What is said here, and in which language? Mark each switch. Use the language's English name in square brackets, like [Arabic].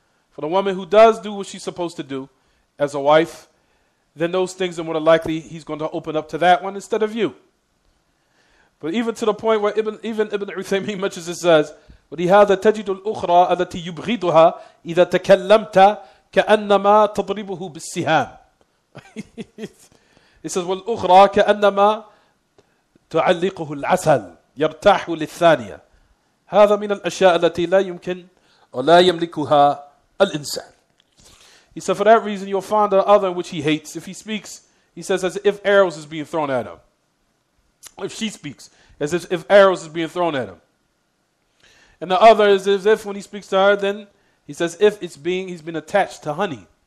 [English] For the woman who does do what she's supposed to do as a wife, then those things are more likely he's going to open up to that one instead of you. But even to the point where Ibn Uthaymeen much as it says, [Arabic] وَلِهَذَا تَجِدُ الْأُخْرَى الَّتِي يُبْغِضُهَا إِذَا تَكَلَّمْتَ كَأَنَّمَا تَضْرِبُهُ بِالسِّهَامِ. [English] It says, [Arabic] وَالْأُخْرَى كَأَنَّمَا تُعَلِّقُهُ الْعَسَلِ يَرْتَاحُ لِلثَّانِيَةِ هذا من الأشياء التي لا يمكن ولا يملكها الإنسان. [English] He said, for that reason, you'll find the other in which he hates. If he speaks, he says, as if arrows is being thrown at him. If she speaks, as if arrows is being thrown at him. And the other is as if when he speaks to her, then he says, if he's been attached to honey.